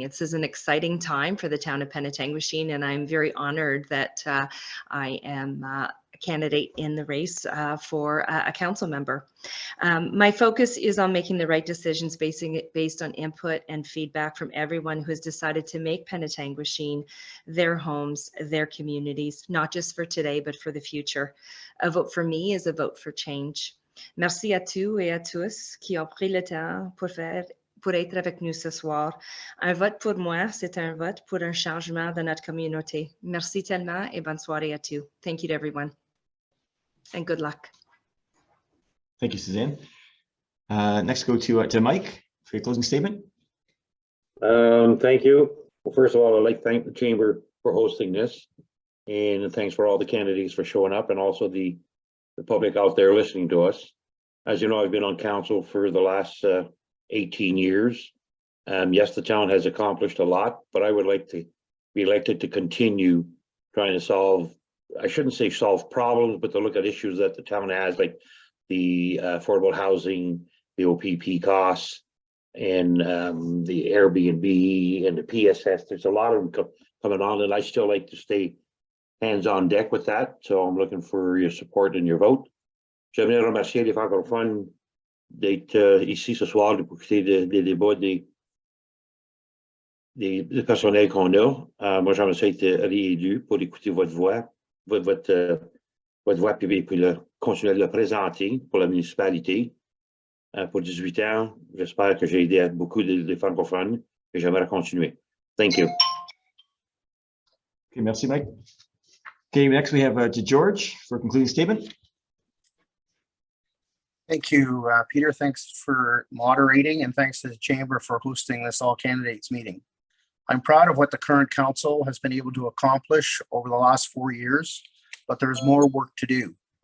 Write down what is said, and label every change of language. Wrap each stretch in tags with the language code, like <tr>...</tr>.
<en>This is an exciting time for the town of Penetanguishene, and I'm very honored that I am candidate in the race for a council member. My focus is on making the right decisions based on input and feedback from everyone who has decided to make Penetanguishene their homes, their communities, not just for today, but for the future. A vote for me is a vote for change.</en> <fr>Merci à tous et à tous qui ont pris le temps pour être avec nous ce soir. Un vote pour moi, c'est un vote pour un changement dans notre communauté. Merci tellement et bonne soirée à tous.</fr> <en>Thank you to everyone. And good luck. Thank you, Suzanne. Next, go to Mike for your closing statement. Thank you. Well, first of all, I'd like to thank the Chamber for hosting this, and thanks for all the candidates for showing up, and also the public out there listening to us. As you know, I've been on council for the last 18 years. Yes, the town has accomplished a lot, but I would like to be elected to continue trying to solve, I shouldn't say solve problems, but to look at issues that the town has, like the affordable housing, the OPP costs, and the Airbnb and the PSS. There's a lot of them coming on, and I still like to stay hands on deck with that. So I'm looking for your support and your vote.</en> <fr>J'aimerais remercier les francophones d'être ici ce soir pour écouter des débats des personnels qu'on a. Moi, j'aimerais ça être réélu pour écouter votre voix, votre voix, puis continuer de le présenter pour la municipalité. Pour 18 ans, j'espère que j'ai aidé à beaucoup de francophones et j'aimerais continuer.</fr> <en>Thank you. Okay,</en> <fr>merci,</fr> <en>Mike. Okay, next we have to George for a concluding statement. Thank you, Peter. Thanks for moderating, and thanks to the Chamber for hosting this all candidates meeting. I'm proud of what the current council has been able to accomplish over the last 4 years, but there's more work to do.</en>